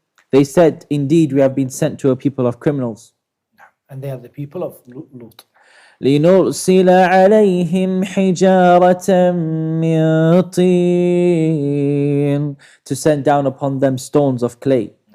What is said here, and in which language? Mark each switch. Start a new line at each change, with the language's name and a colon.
English: They said, indeed we have been sent to a people of criminals. And they are the people of Lut.
Arabic: لنرسل عليهم حجارة من طين.
English: To send down upon them stones of clay.